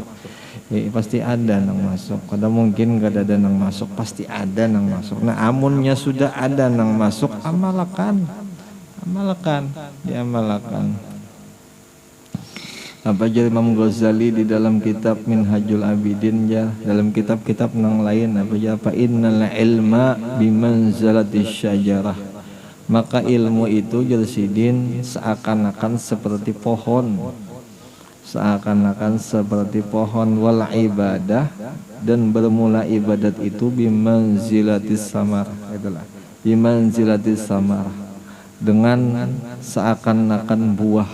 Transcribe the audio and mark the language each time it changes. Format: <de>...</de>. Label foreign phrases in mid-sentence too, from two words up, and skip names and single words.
<bjn>Pasti ada nang masuk, kada mungkin kada ada nang masuk, pasti ada nang masuk. Nah, amunnya sudah ada nang masuk, amalkan, diamalkan. Apa jadi Imam Ghazali di dalam kitab Minhajul Abidin ya, dalam kitab-kitab nang lain apa ya,</bjn> <ar>فإن العلم بمنزلة الشجرة,</ar> <bjn>maka ilmu itu Jalsidin seakan-akan seperti pohon, seakan-akan seperti pohon.</bjn> <ar>والعبادة,</ar> <bjn>dan bermula ibadat itu</bjn> <ar>بمنزلة الثمر,</ar> <bjn>itulah</bjn> <ar>بمنزلة الثمر,</ar> <bjn>dengan seakan-akan buah.</bjn>